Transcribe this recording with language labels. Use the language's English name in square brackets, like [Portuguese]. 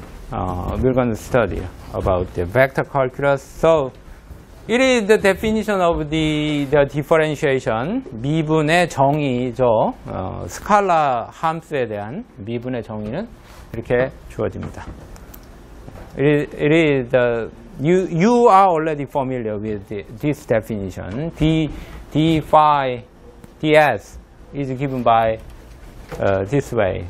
[English] We're going to study about the vector calculus. So it is the definition of the differentiation. [Korean] 미분의 정의죠. 스칼라 함수에 대한 미분의 정의는 이렇게 주어집니다. [English] It is you are already familiar with this definition. d phi ds is given by this way.